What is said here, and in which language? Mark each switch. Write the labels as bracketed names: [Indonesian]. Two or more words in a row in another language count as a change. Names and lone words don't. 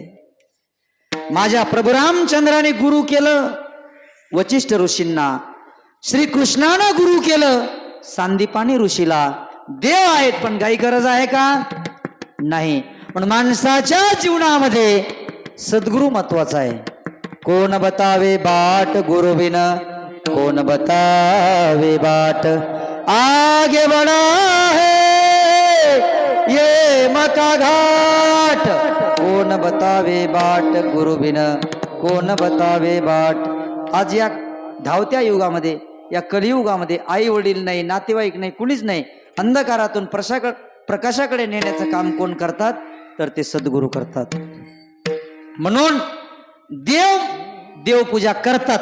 [Marathi] माझ्या प्रभू रामचंद्राने गुरु केलं वचिष्ठ ऋषींना, श्रीकृष्णानं गुरु केलं सांदीपानी ऋषीला. देव आहेत पण काही गरज आहे का? नाही. पण माणसाच्या जीवनामध्ये सद्गुरु महत्वाचा आहे. [Hindi] कोण बतावे बाट गुरु बिन, कोण बतावे बाट. आगे बढ़ा है ये मका घाट. कोण बतावे बाट गुरु बिन, कोण बतावे बाट. [Marathi] आज या धावत्या युगामध्ये, या कलियुगामध्ये आई वडील नाही, नातेवाईक नाही, कुणीच नाही. अंधकारातून प्रकाशाकडे नेण्याचं काम कोण करतात? तर ते सद्गुरू करतात. म्हणून देवपूजा करतात.